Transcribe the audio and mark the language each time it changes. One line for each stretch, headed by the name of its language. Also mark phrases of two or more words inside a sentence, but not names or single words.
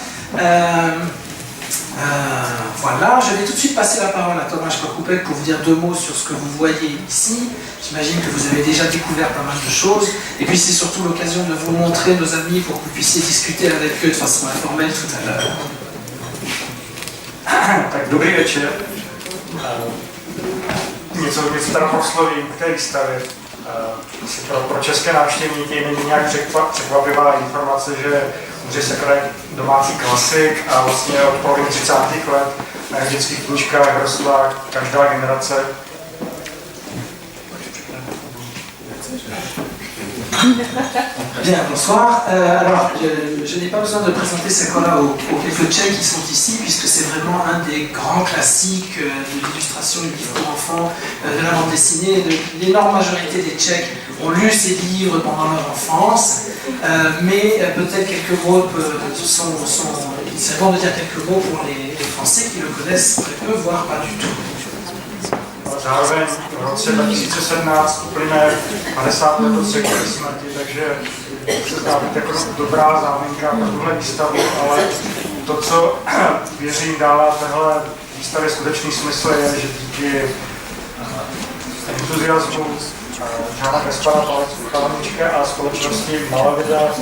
French: Voilà, je vais tout de suite passer la parole à Tomáš Markůpek pour vous dire deux mots sur ce que vous voyez ici. J'imagine que vous avez déjà découvert pas mal de choses. Et puis c'est surtout l'occasion de vous montrer nos amis pour que vous puissiez discuter avec eux de façon informelle tout à l'heure.
Czech: Tak dobrý večer. Něco teda proslovím k té výstavě. Pro české návštěvníky není nějak překvapivá informace, že Ondřej Sekora je domácí klasik a vlastně od poloviny 30. let na dětských knížkách rostla každá generace.
French: Bien, bonsoir. Alors, je n'ai pas besoin de présenter Sekora aux quelques Tchèques qui sont ici, puisque c'est vraiment un des grands classiques de l'illustration du livre pour enfants, de la bande dessinée. L'énorme majorité des Tchèques ont lu ces livres pendant leur enfance, mais peut-être quelques mots c'est bon de dire quelques mots pour les Français qui le connaissent très peu, voire pas du tout.
Czech: Zároveň v roce 2017 uplyne 50 let od Sekory smrti, takže se zdá být jako dobrá záminka pro tuhle výstavu, ale to, co věřím dává téhle výstavě skutečný smysl, je, že díky entuziasmu Žána Kaspara Palaníčka a společnosti Malavida